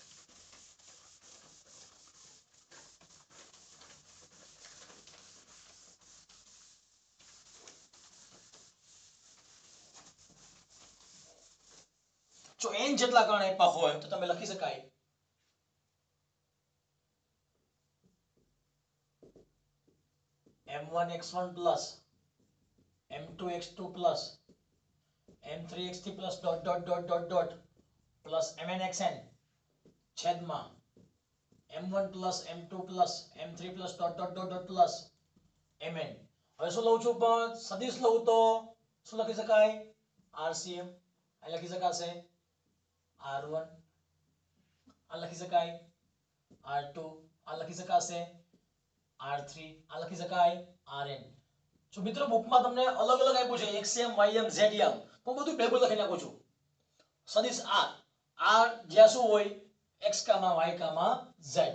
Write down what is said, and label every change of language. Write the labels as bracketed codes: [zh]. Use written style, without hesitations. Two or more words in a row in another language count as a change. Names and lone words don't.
[gu] જો n જેટલા કણ આપ્યા હોય તો તમે લખી શકાય [en] m1 x1 plus m2 x2 plus m3 x3 plus dot dot dot dot dot plus mn xn છેદમાં m1 plus m2 plus m3 plus dot dot dot dot plus mn હવે [gu] શું લઉં છું પણ સદિશ લઉં તો શું લખી શકાય rcm આ લખી શકાશે r1 આ લખી શકાય r2 આ લખી શકાશે r3 આ લખી શકાય rn જો મિત્રો બુકમાં તમને અલગ અલગ આપ્યું છે xm ym zm હું બધું ભેગું લખી નાખું છું સદિશ r જ્યાં શું હોય x કામા y કામા z